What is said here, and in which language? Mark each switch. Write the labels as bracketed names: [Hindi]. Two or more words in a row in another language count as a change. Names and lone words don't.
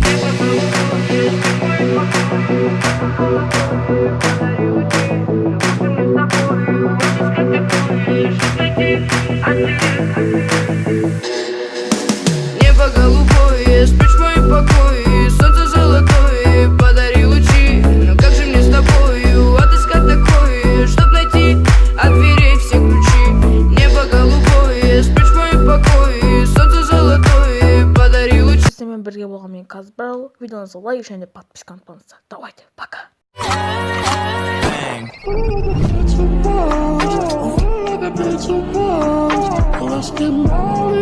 [Russian] Небо голубое, спрячь мои покои, солнце золотое, подари лучи. Но как же мне с тобою отыскать такое, чтоб найти от дверей все ключи? Небо голубое, спрячь мои покои, солнце золотое, подари лучи. [Kazakh] Сіздермен бірге болған мен Қазбірал. Видеоңызды лайк және подписка ұмытпаңыздар. [Russian] Давайте, пока. [English] Let's get